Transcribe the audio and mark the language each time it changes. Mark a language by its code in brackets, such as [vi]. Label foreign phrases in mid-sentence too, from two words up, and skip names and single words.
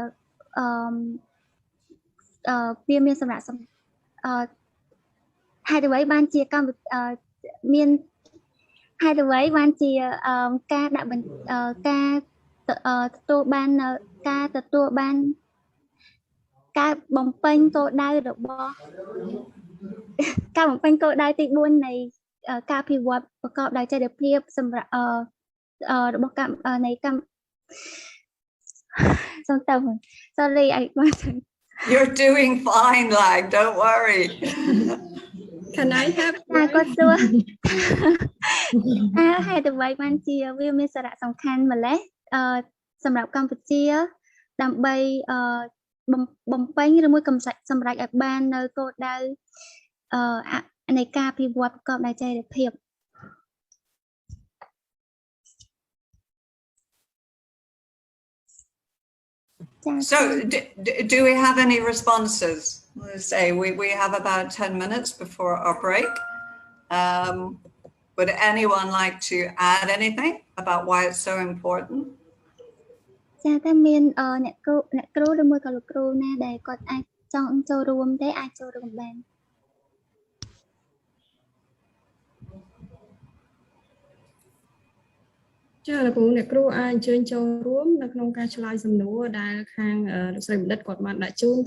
[km] វាមានសម្រាប់ហេតុអ្វីបានជាមានហេតុអ្វីបានជាការដាក់ការទទួលបាន ការបំពេញគោលដៅរបស់ការបំពេញគោលដៅទី4នៃការអភិវឌ្ឍប្រកបដោយចីរភាពសម្រាប់របស់នៃកម្ម Sorry, [en] You're doing fine, like, don't worry. Can I have [km] គាត់សួរហេតុអ្វីបានជាវាមានសារៈសំខាន់ម្ល៉េះសម្រាប់កម្ពុជាដើម្បីបំពេញឬមួយសម្រេចឲ្យបាននៅគោលដៅនៃការអភិវឌ្ឍប្រកបដោយចីរភាព [en] So do we have any responses? Let's say we have about 10 minutes before our break. Would anyone like to add anything about why it's so important? [km] ចាតែមានអ្នកគ្រូឬមួយក៏លោកគ្រូណាដែលគាត់អាចចង់ចូលរួមទេអាចចូលរួមបាន ចាលោកគ្រូអ្នកគ្រូអាចអញ្ជើញចូលរួមនៅក្នុងការឆ្លើយសំណួរដែលខាងលោកស្រីបណ្ឌិតគាត់បានដាក់ជូន